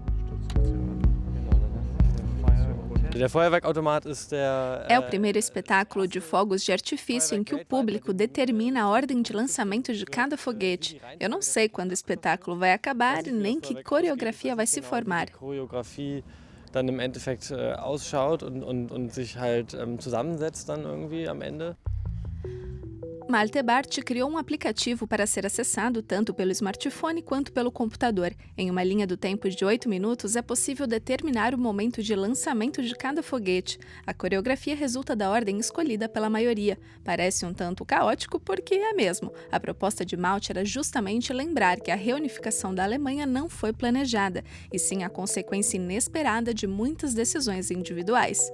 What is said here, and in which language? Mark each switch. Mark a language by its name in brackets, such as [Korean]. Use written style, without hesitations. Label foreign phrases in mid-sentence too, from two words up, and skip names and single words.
[Portuguese] É o primeiro espetáculo de fogos de artifício em que o público determina a ordem de lançamento de cada foguete. Eu não sei quando o espetáculo vai acabar e nem que coreografia vai se formar. [German] Dann im Endeffekt ausschaut und sich halt zusammensetzt dann irgendwie am Ende. [Portuguese] Malte Barth criou um aplicativo para ser acessado tanto pelo smartphone quanto pelo computador. Em uma linha do tempo de 8 minutos, é possível determinar o momento de lançamento de cada foguete. A coreografia resulta da ordem escolhida pela maioria. Parece um tanto caótico, porque é mesmo. A proposta de Malte era justamente lembrar que a reunificação da Alemanha não foi planejada, e sim a consequência inesperada de muitas decisões individuais.